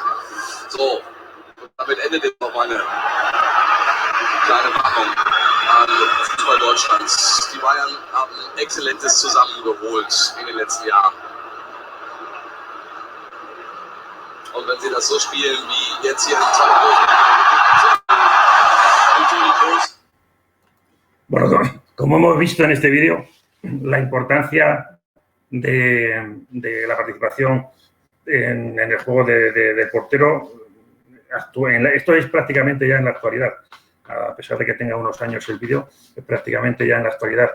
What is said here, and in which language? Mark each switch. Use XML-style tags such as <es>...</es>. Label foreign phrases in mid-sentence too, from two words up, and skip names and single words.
<de>So, damit endet jetzt noch meine kleine Warnung an Fußball Deutschlands. Die Bayern haben Exzellentes zusammengeholt in den letzten Jahren. Und wenn sie das so spielen wie jetzt hier in</de> <es>Bueno, como hemos visto en este vídeo, la importancia de la participación en el juego del portero, esto es prácticamente ya en la actualidad, a pesar de que tenga unos años el vídeo, es prácticamente ya en la actualidad.</es>